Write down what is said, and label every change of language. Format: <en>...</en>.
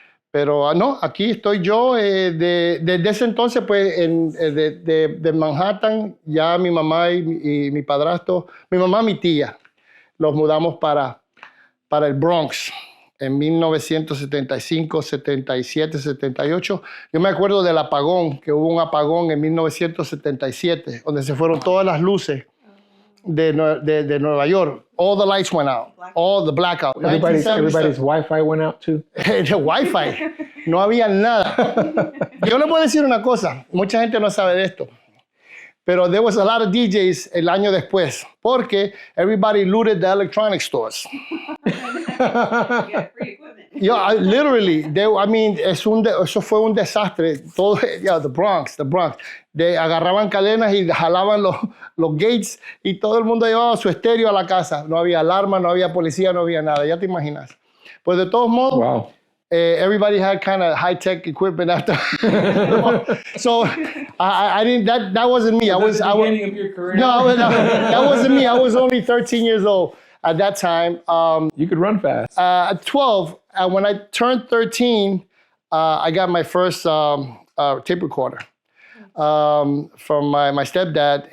<es>Pero no, aquí estoy yo. Desde ese entonces, pues, de Manhattan, ya mi mamá y mi padrastro, mi mamá y mi tía, los mudamos para el Bronx en 1975, 77, 78. Yo me acuerdo del apagón, que hubo un apagón en 1977, donde se fueron todas las luces de Nueva York.</es> <en>All the lights went out. All the blackout. Everybody's Wi-Fi went out too.</en> <es>The Wi-Fi. No había nada. Yo le puedo decir una cosa. Mucha gente no sabe de esto. Pero</es> <en>there was a lot of DJs</en> <es>el año después.</es> <en>Porque everybody looted the electronic stores.</en> <es>Literally, eso fue un desastre. Todo, the Bronx. Agarraban cadenas y jalaban los gates y todo el mundo llevaba su estéreo a la casa. No había alarma, no había policía, no había nada. Ya te imaginas. Pues de todos modos, wow.</es> <en>Everybody had kind of high-tech equipment after. So I didn't. That wasn't me. Was that the beginning of your career? No, that wasn't me. I was only 13 years old at that time. You could run fast. At 12, when I turned 13, I got my first tape recorder from my stepdad.</en>